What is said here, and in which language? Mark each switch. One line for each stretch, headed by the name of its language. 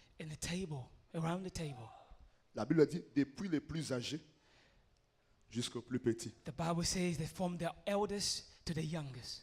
English: in the table, around the table.
French: La Bible dit, depuis les plus âgés jusqu'aux plus petits.
English: The Bible says they from the eldest to the youngest.